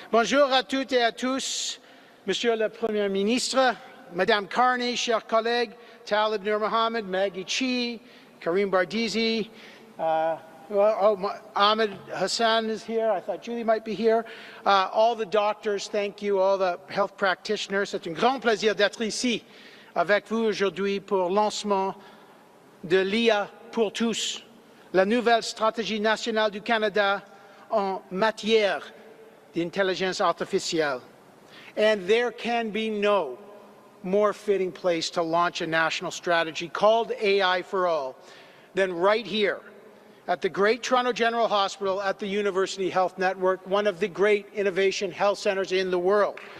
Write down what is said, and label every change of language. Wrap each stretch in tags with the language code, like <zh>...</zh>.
<fr>Bonjour à toutes et à tous, Monsieur le Premier Ministre, Madame Carney, chers collègues, Talib Nur Mohammed, Maggie Chi, Karim Bardizi, Ahmed Hassan</fr> <en>is here. I thought Julie might be here. All the doctors, thank you. All the health practitioners.</en> <fr>C'est un grand plaisir d'être ici avec vous aujourd'hui pour le lancement de l'IA pour tous, la nouvelle stratégie nationale du Canada en matière d'intelligence artificielle.</fr> <en>And there can be no more fitting place to launch a national strategy called AI for All than right here at the great Toronto General Hospital at the University Health Network, one of the great innovation health centers in the world.</en>